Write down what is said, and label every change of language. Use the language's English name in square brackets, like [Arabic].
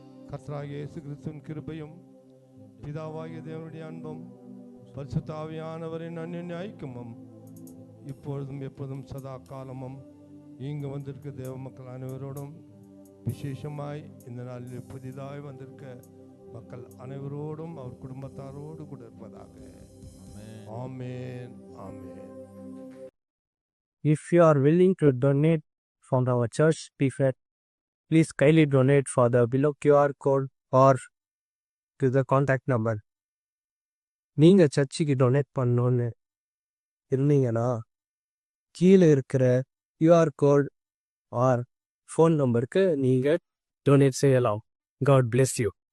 [Tamil] கர்த்தராகிய இயேசு கிறிஸ்துவின் கிருபையும் பிதாவாகிய தேவனுடைய அன்பும் பரிசுத்த ஆவியானவரின் அன்யோன்ய ஐக்கியமும் இப்பொழுதும் எப்போதும் சதா காலமும் இங்கு வந்திருக்க தேவ மக்கள் அனைவரோடும், விசேஷமாய் இந்த நாளில் புதிதாய் வந்திருக்க மக்கள் அனைவரோடும் அவர் குடும்பத்தாரோடு கூட இருப்பதாக. ஆமென், ஆமென். [English] If you are willing to donate from our church PFET, please kindly donate for the below QR code or to the contact number. [Tamil] நீங்கள் சர்ச்சுக்கு டொனேட் பண்ணணுன்னு இருந்தீங்கன்னா கீழே இருக்கிற QR கோட் ஆர் ஃபோன் நம்பருக்கு நீங்கள் டொனேட் செய்யலாம். [English] God bless you.